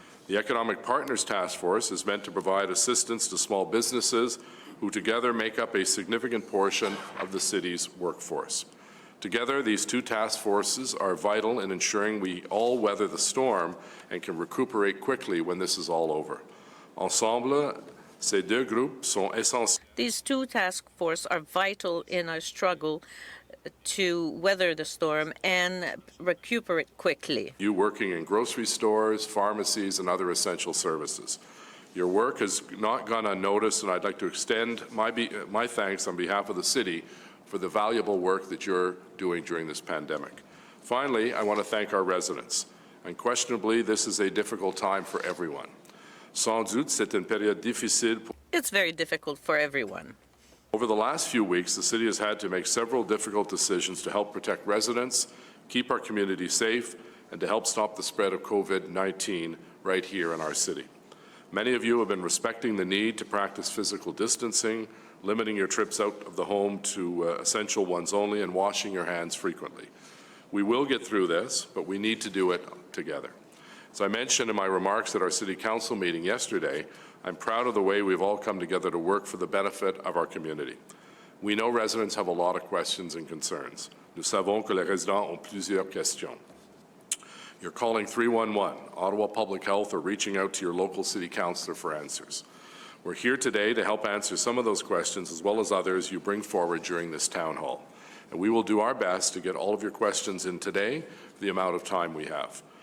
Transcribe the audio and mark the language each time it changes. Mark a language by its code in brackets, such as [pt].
[en] The Economic Partners Task Force is meant to provide assistance to small businesses who together make up a significant portion of the city's workforce. Together, these two task forces are vital in ensuring we all weather the storm and can recuperate quickly when this is all over. [fr] Ensemble, ces deux groupes sont essentiels. [en] These two task forces are vital in our struggle to weather the storm and recuperate quickly. You working in grocery stores, pharmacies, and other essential services. Your work has not gone unnoticed, and I'd like to extend my thanks on behalf of the city for the valuable work that you're doing during this pandemic. Finally, I want to thank our residents. Unquestionably, this is a difficult time for everyone. [fr] Sans doute, c'est une période difficile. [en] It's very difficult for everyone. Over the last few weeks, the city has had to make several difficult decisions to help protect residents, keep our community safe, and to help stop the spread of COVID-19 right here in our city. Many of you have been respecting the need to practice physical distancing, limiting your trips out of the home to essential ones only, and washing your hands frequently. We will get through this, but we need to do it together. As I mentioned in my remarks at our City Council meeting yesterday, I'm proud of the way we've all come together to work for the benefit of our community. We know residents have a lot of questions and concerns. [fr] Nous savons que les résidents ont plusieurs questions. [en] You're calling 311, Ottawa Public Health, or reaching out to your local city councillor for answers. We're here today to help answer some of those questions as well as others you bring forward during this town hall. And we will do our best to get all of your questions in today for the amount of time we have.